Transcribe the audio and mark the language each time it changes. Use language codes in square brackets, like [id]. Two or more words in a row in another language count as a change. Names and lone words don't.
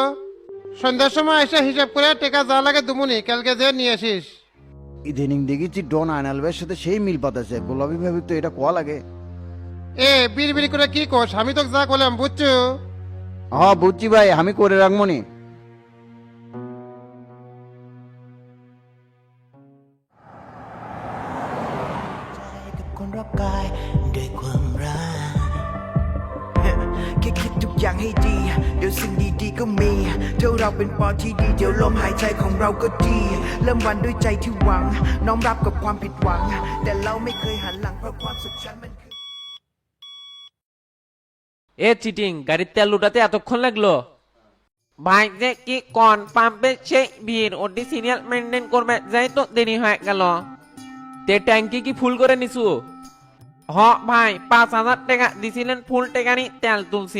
[bn] সন্ধ্যার সময় এসে হিসাব করে টেকা যা লাগে দুমুনি, কালকে যে নিয়ে আসিস। ইদানিং দেখেছি ডন আয়নাল ভাইয়ের সাথে সেই মিল পাতাছে, গোলাপি ভাবি তো এটা কোয়া লাগে। এ বিড়বিড়ি করে কি কোস? আমি তো যা করলাম বুঝছো। হ্যাঁ বুঝছি ভাই, আমি করে রাখবো নি। [th] คนรอบกายด้วยความรักแค่คิดทุกอย่างให้ดีเดี๋ยวสิ่งดีๆก็มีเท่าเราเป็นปอที่ดีเดี๋ยวลมหายใจของเราก็ดีเริ่มวันด้วยใจที่หวังน้อมรับกับความผิดหวังแต่เราไม่เคยหันหลังเพราะความสุขฉันมันคือ [bn] এ চিটিং, গাড়ির তেল লুটাতে এতক্ষণ লাগলো? ভাই যে কি কন, পাম্পে সেই ভিড়, ওটি সিরিয়াল মেনটেন করবে, যাই তো দেরি হয়ে গেল। তে ট্যাঙ্কি কি ফুল করে নিছু? হ ভাই, 5,000 টাকা দিছিলেন, ফুল টাকারই তেল তুলছি।